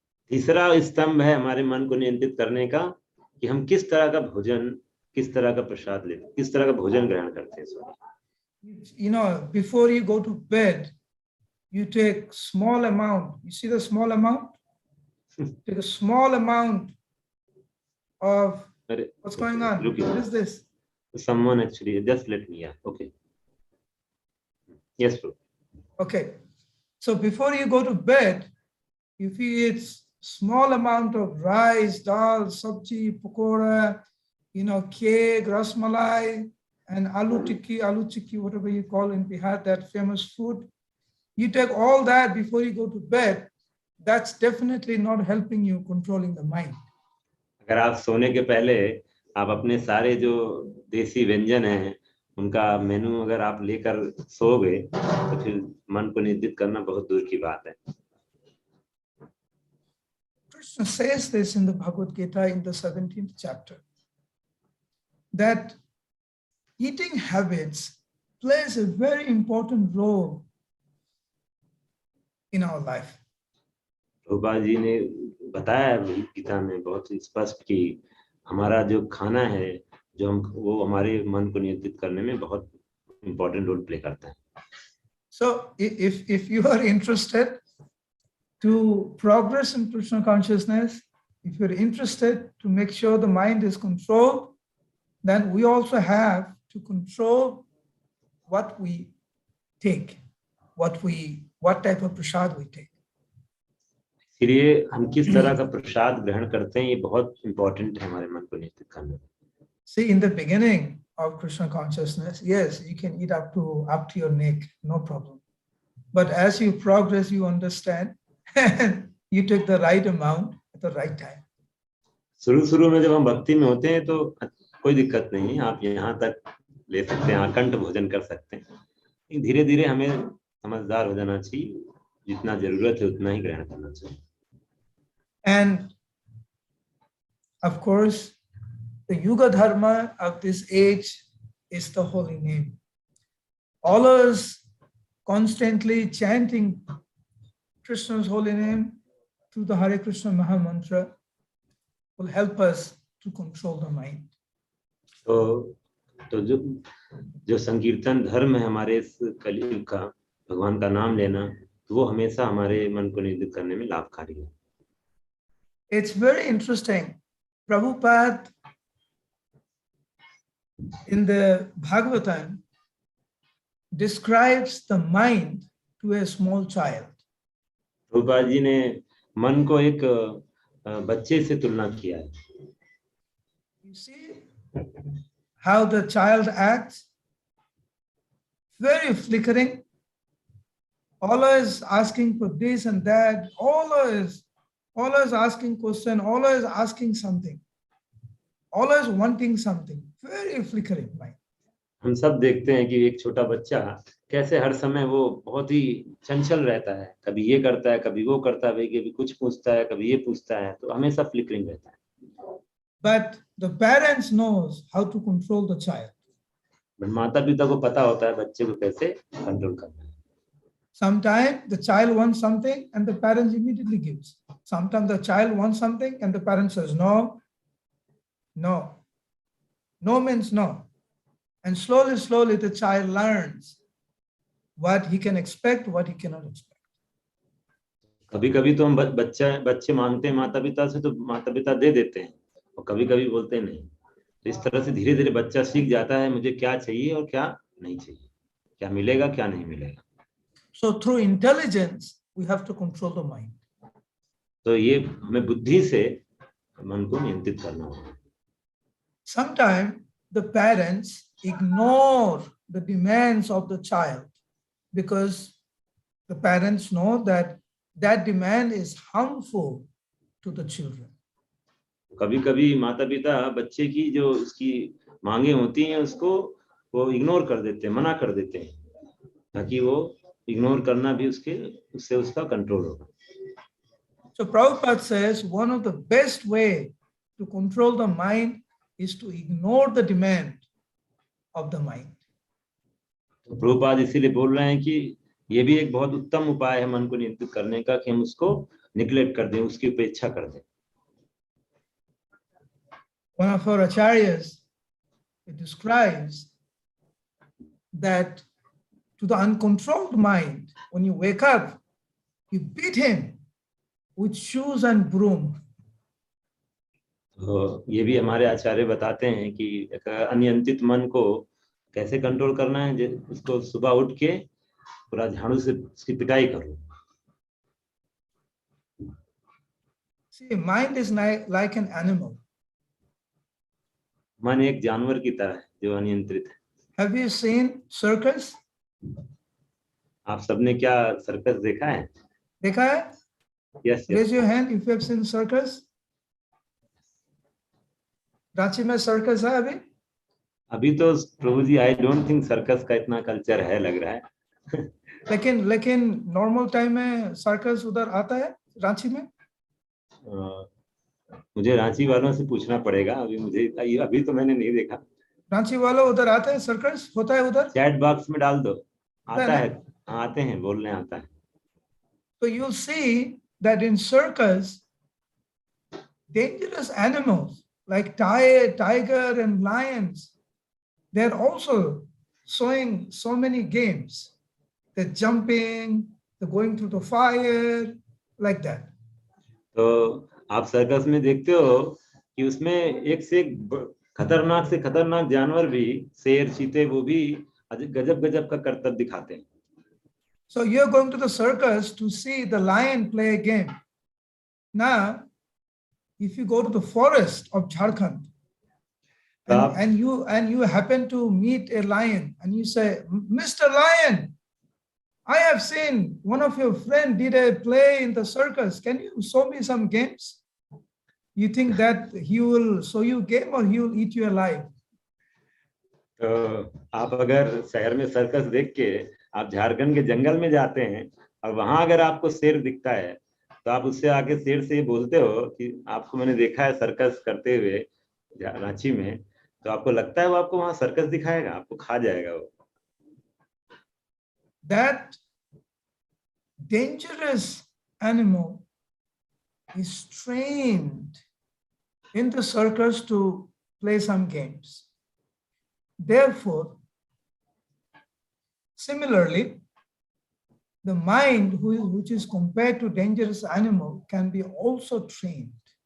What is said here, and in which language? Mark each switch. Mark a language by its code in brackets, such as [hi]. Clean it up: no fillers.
[hi] तीसरा स्तंभ है हमारे मन को नियंत्रित करने का कि हम किस तरह का भोजन, किस तरह का प्रसाद लेते, किस तरह का भोजन ग्रहण करते हैं. [en] You know, before you go to bed, you take small amount. You see the small amount? Take a small amount of what's going on? What is this? Someone actually just let me. Yeah. Okay. Yes, bro. Okay. So before you go to bed, if you eat small amount of rice, dal, sabji, pakora, you know, cake, rasmalai, and aloo tikki, whatever you call in Bihar, that famous food. You take all that before you go to bed. That's definitely not helping you controlling the mind. [hi] अगर आप सोने के पहले आप अपने सारे जो देसी व्यंजन हैं उनका मेनू अगर आप लेकर सोओगे तो फिर मन को नियंत्रित करना बहुत दूर की बात है. [en] Krishna says this in the Bhagavad Gita in the 17th chapter, that eating habits plays a very important role in our life. [hi] Prabhupada ji ने बताया गीता में बहुत स्पष्ट कि हमारा जो खाना है जो हम वो हमारे मन को नियंत्रित करने में बहुत इम्पोर्टेंट रोल प्ले करता है. [en] So if you are interested to progress in Krishna consciousness, if you're interested to make sure the mind is controlled, then we also have to control what we take, what type of prasad we take. [hi] इसलिए हम किस तरह का प्रसाद ग्रहण करते हैं ये बहुत इम्पोर्टेंट है हमारे मन को नियंत्रित करने में. [en] See, in the beginning of Krishna consciousness, yes, you can eat up to your neck, no problem. But as you progress, you understand, and you take the right amount at the right time. [hi] शुरू में जब हम भक्ति में होते हैं तो कोई दिक्कत नहीं है, आप यहाँ तक ले सकते हैं, अखंड भोजन कर सकते हैं. धीरे धीरे हमें समझदार हो जाना चाहिए, जितना जरूरत है उतना ही ग्रहण करना चाहिए. [en] And of course, the Yuga Dharma of this age is the holy name. Always constantly chanting Krishna's holy name through the Hare Krishna Maha Mantra will help us to control the mind. [hi] तो जो संकीर्तन धर्म है हमारे इस कलयुग का, भगवान का नाम लेना, तो वो हमेशा हमारे मन को नियंत्रित करने में लाभकारी है. [en] It's very interesting. Prabhupada in the Bhagavatam describes the mind to a small child. [hi] Prabhupada ji ने मन को एक बच्चे से तुलना किया है. [en] You see how the child acts? Very flickering, always asking for this and that, always asking question, always asking something, always wanting something. Very flickering mind. [hi] हम सब देखते हैं कि एक छोटा बच्चा कैसे हर समय वो बहुत ही चंचल रहता है, कभी ये करता है, कभी वो करता है, कभी कुछ पूछता है, कभी ये पूछता है, तो हमेशा फ्लिकरिंग रहता है. [en] But the parents knows how to control the child. [hi] But माता पिता को पता होता है बच्चे को कैसे कंट्रोल करना है. [en] Sometimes the child wants something and the parents immediately gives. Sometimes the child wants something and the parent says no. No means no. And slowly the child learns what he can expect, what he cannot expect. [hi] कभी-कभी तो हम बच्चे मांगते हैं माता पिता से, तो माता पिता दे देते हैं, और कभी-कभी बोलते नहीं. तो इस तरह से धीरे-धीरे बच्चा सीख जाता है मुझे क्या चाहिए और क्या नहीं चाहिए, क्या मिलेगा क्या नहीं मिलेगा. [en] So through intelligence we have to control the mind. [hi] तो ये हमें बुद्धि से मन को नियंत्रित करना होगा. [en] Sometimes the parents ignore the demands of the child because the parents know that demand is harmful to the children. [hi] कभी-कभी माता पिता बच्चे की जो उसकी मांगे होती हैं उसको वो इग्नोर कर देते हैं, मना कर देते हैं, ताकि वो इग्नोर करना भी उससे उसका कंट्रोल होगा। [en] So Prabhupada says one of the best way to control the mind is to ignore the demand of the mind. [hi] तो प्रभुपाद इसीलिए बोल रहे हैं कि ये भी एक बहुत उत्तम उपाय है मन को नियंत्रित करने का कि हम उसको निग्लेक्ट कर दें, उसकी उपेक्षा कर दें। [en] One of our acharyas, it describes that to the uncontrolled mind, when you wake up, you beat him with shoes and broom. [hi] तो ये भी हमारे आचार्य बताते हैं कि एक अनियंत्रित मन को कैसे कंट्रोल करना है। उसको सुबह उठ के पूरा झाड़ू से उसकी पिटाई करो। [en] See, mind is like an animal. [hi] मन एक जानवर की तरह है जो अनियंत्रित है। [en] Have you seen circus? [hi] आप सबने क्या सर्कस देखा है? देखा है? [en] Yes, yes. Raise your hand if you have seen circus. [hi] Ranchi में सर्कस है अभी? अभी तो प्रभु जी [en] I don't think [hi] सर्कस का इतना कल्चर है, लग रहा है। लेकिन नॉर्मल टाइम में सर्कस उधर आता है रांची में? मुझे रांची वालों से पूछना पड़ेगा, अभी तो मैंने नहीं देखा। रांची वालों उधर आते हैं, सर्कस होता है उधर? चैट बॉक्स में डाल दो, आता है। आते हैं, बोलने आता है। [en] So you'll see that in circus, dangerous animals like tiger and lions, they're also showing so many games. They're jumping, they're going through the fire, like that. [hi] तो आप सर्कस में देखते हो कि उसमें एक से एक खतरनाक जानवर भी, शेर, चीते, वो भी गजब का करतब दिखाते हैं। [en] So you're going to the circus to see the lion play a game. Now, if you go to the forest of Jharkhand and you happen to meet a lion and you say, Mr. Lion, I have seen one of your friends did a play in the circus. Can you show me some games? You think that he will show you game or he will eat you alive? [hi] तो आप अगर शहर में circus देख के आप झारखंड के जंगल में जाते हैं और वहां अगर आपको शेर दिखता है तो आप उससे आके शेर से ये बोलते हो कि आपको मैंने देखा है सर्कस करते हुए रांची में, तो आपको लगता है वो आपको वहां सर्कस दिखाएगा, आपको खा जाएगा वो। [en] That dangerous animal is trained in the circus to play some games. Therefore, similarly, the mind which is compared to dangerous animal can be also trained.